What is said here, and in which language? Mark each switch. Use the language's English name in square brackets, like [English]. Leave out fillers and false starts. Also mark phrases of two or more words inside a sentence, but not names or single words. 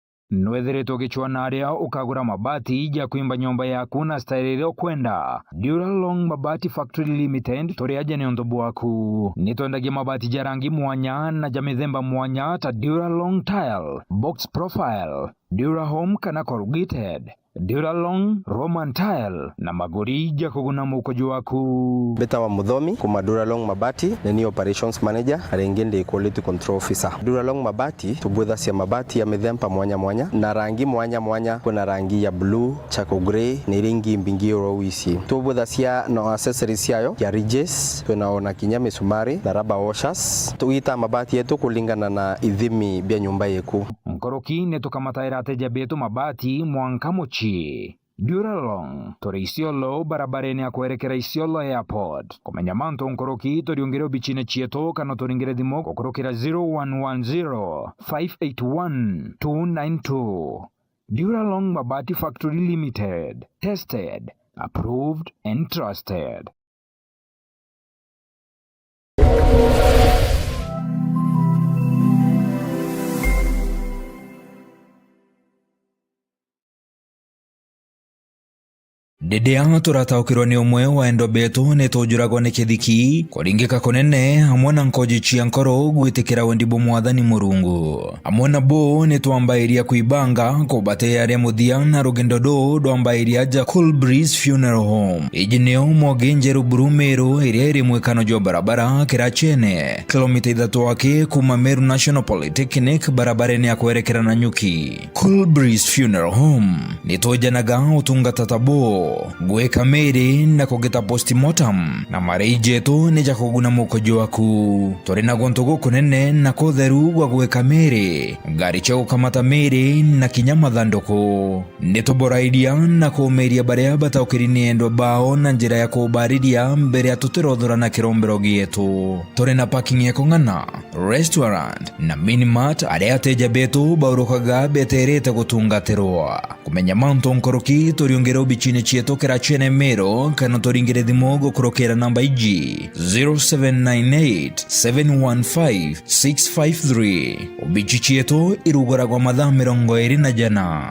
[Meru] nwethiritwo gichwana aria ukagura mabati ya kuimba nyumba yaku na style kwenda Duralong Mabati Factory Limited turi aje ni ondobu waku nitwendagia mabati ja rangi mwanya na ja mithemba mwanya ta Duralong Tile, Box Profile, Durahome kana corrugated, Duralong Roman Tile na magori ja kuguna mukojo waku. Beta wa Muthomi kuma Duralong Mabati ni [English] operations manager [Meru] arengende [English] quality control officer. [Meru] Duralong Mabati tubwetha cia mabati ya mithemba mwanya mwanya na rangi mwanya mwanya. Kuna rangi ya blue, [English] charcoal grey [Meru] ni rangi mbingi rowisi. Tubwetha cia no accessories yayo ya ridges, tunaona kinya misumari na [English] rubber washers. [Meru] Tuita mabati yetu kulingana na ithimi bya nyumba yeku. Nkoroki netukamataira ateja betu mabati mwanka mochi. Duralong turi Isiolo barabareni ya kuerekera Isiolo Airport. Kumenya manto nkoroki turiongere bichine chieto kana turingere thimo kukurukira 0110 581 292. Duralong Mabati Factory Limited. [English] Tested, approved and trusted. [Meru] Dedea turataukirwa ni umwe wa endo betu netujuragwa ni kithiki kuringika kunene hamwe na nkoji cia nkoro gwitikira wendibu mwathani Murungu. Hamwe na bo nitwambairia kuibanga kubate aria muthia na rugendo ndwambairia ja Cool Breeze Funeral Home ijineo Mogenjeru Burumeru iria iri mwikano jo barabara Kirachene kilomita 3 wake kuma Meru National Polytechnic barabareni ya kuerekera na Nyuki. Cool Breeze Funeral Home nitujanaga utungata tabo gweka meri na kugeta postmortem na mareijetu ni jakuguna mukojo waku. Turi na gontogo kunene na kotheru gwa gweka meri gari cha gukamata meri na kinyama thandoko nituboraidia na kumeria baria bataukirini endo bao na njira ya kubaridia mbere ya tutirothora na kirombero gietu. Turi na parking ya kongana, restaurant na minimart aria ateja betu baurukaga beterete gutungatirwa. Kumenya manto nkoroki turiongera bichine chieto Kirachene Meru kana turingire thimo gukurukira namba iji 0798 715 653. Ubichi chieto irugoragwa mathaa 24.